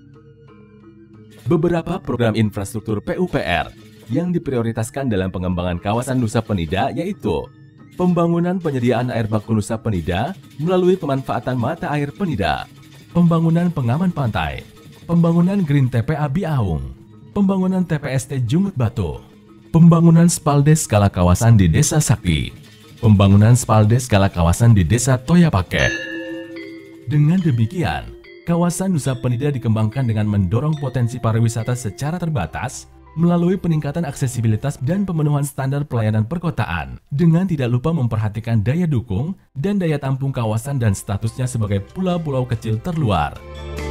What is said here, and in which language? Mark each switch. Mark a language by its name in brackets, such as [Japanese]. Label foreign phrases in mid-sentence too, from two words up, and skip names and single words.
[Indonesian] Beberapa program infrastruktur PUPR yang diprioritaskan dalam pengembangan kawasan Nusa Penida yaitu pembangunan penyediaan air baku Nusa Penida melalui pemanfaatan mata air Penida, pembangunan pengaman pantai, pembangunan Green TPA Biaung, pembangunan TPST Jungut Batu, pembangunan spalde skala kawasan di Desa Sakti, pembangunan spalde skala kawasan di Desa Toyapake. Dengan demikian, kawasan Nusa Penida dikembangkan dengan mendorong potensi pariwisata secara terbatas melalui peningkatan aksesibilitas dan pemenuhan standar pelayanan perkotaan dengan tidak lupa memperhatikan daya dukung dan daya tampung kawasan dan statusnya sebagai pulau-pulau kecil terluar.